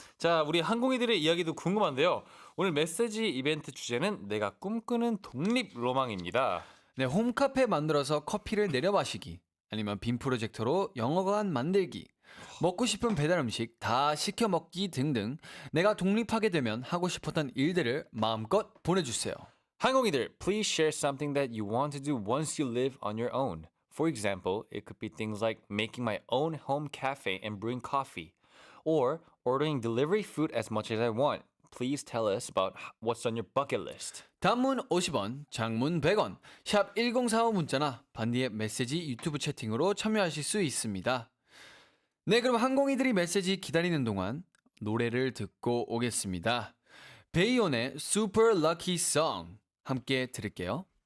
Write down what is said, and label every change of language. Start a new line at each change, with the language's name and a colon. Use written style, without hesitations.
Korean: 자, 우리 항공이들의 이야기도 궁금한데요. 오늘 메시지 이벤트 주제는 내가 꿈꾸는 독립 로망입니다. 네, 홈카페 만들어서 커피를 내려 마시기, 아니면 빔 프로젝터로 영어관 만들기, 먹고 싶은 배달 음식 다 시켜 먹기 등등 내가 독립하게 되면 하고 싶었던 일들을 마음껏 보내주세요.
English: 항공이들, please share something that you want to do once you live on your own. For example, it could be things like making my own home cafe and brewing coffee, or ordering delivery food as much as I want. Please tell us about what's on your bucket list.
Korean: 단문 50원, 장문 100원, 샵 1045 문자나 반디의 메시지 유튜브 채팅으로 참여하실 수 있습니다. 네, 그럼 항공이들이 메시지 기다리는 동안 노래를 듣고 오겠습니다. 베이온의 Super Lucky Song 함께 들을게요.